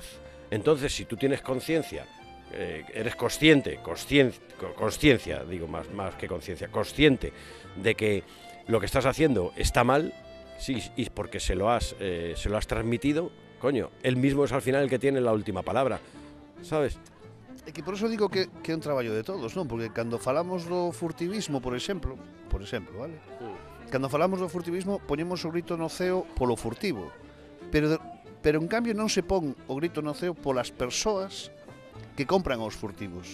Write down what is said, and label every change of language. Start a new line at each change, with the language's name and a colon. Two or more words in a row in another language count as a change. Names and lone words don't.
Spanish: Entonces, si tú tienes conciencia, eres consciente, digo más que conciencia, consciente de que lo que estás haciendo está mal, sí, y porque se lo has transmitido, coño, él mismo es al final el que tiene la última palabra, sabes?
Galician: E que por eso digo que é un traballo de todos, non? Porque cando falamos do furtivismo, por exemplo, vale? Cando falamos do furtivismo, poñemos o grito no ceo polo furtivo, pero en cambio non se pon o grito no ceo polas persoas que compran aos furtivos.